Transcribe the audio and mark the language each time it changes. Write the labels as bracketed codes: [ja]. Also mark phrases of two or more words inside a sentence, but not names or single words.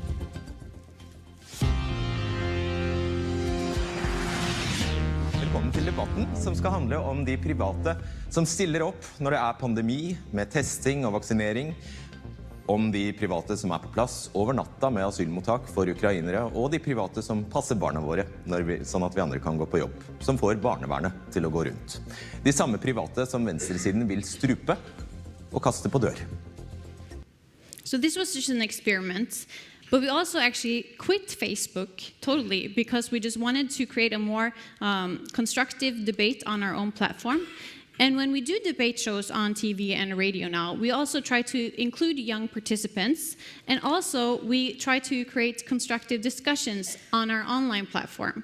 [no] Velkommen til debatten som skal handle om de private som stiller opp når det er pandemi med testing og vaksinering, om de private som er på plass over natta med asylmottak for ukrainere, og de private som passer barna våre, sånn at vi andre kan gå på jobb, som får barnevernet til å gå rundt. De samme private som venstresiden vil strupe og kaste på dør. [en] So this was just an experiment. But we also actually quit Facebook totally because we just wanted to create a more constructive debate on our own platform. And when we do debate shows on TV and radio now, we also try to include young participants, and also we try to create constructive discussions on our online platform.